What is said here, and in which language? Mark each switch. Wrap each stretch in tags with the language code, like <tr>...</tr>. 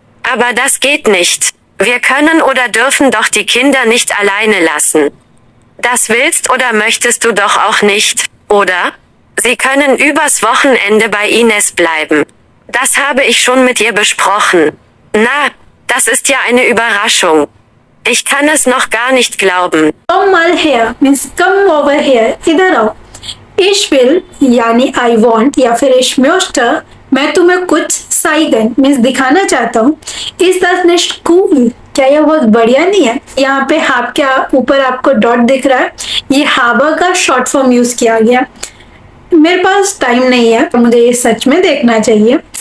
<de>Aber das geht nicht. Wir können oder dürfen doch die Kinder nicht alleine lassen. Das willst oder möchtest du doch auch nicht, oder? Sie können übers Wochenende bei Ines bleiben. Das habe ich schon mit ihr besprochen. Na, das ist ja eine Überraschung. Ich kann es noch gar nicht glauben.</de> <en>Come mal here means come over here.</en> <hi>इधर आओ.</hi> <de>Ich will</de> <hi>यानी</hi> <en>I want</en> <hi>या फिर</hi> <de>ich möchte</de> <hi>मैं तुम्हें कुछ</hi> <de>zeigen</de> <en>means</en> <hi>दिखाना चाहता हूँ.</hi> <de>Ist das nicht cool?</de> <hi>क्या यह बहुत बढ़िया नहीं है? यहाँ पे हाब के ऊपर आपको डॉट दिख रहा है. ये हाबा का शॉर्ट फॉर्म यूज किया गया. मेरे पास टाइम नहीं है तो मुझे ये सच में देखना चाहिए.</hi>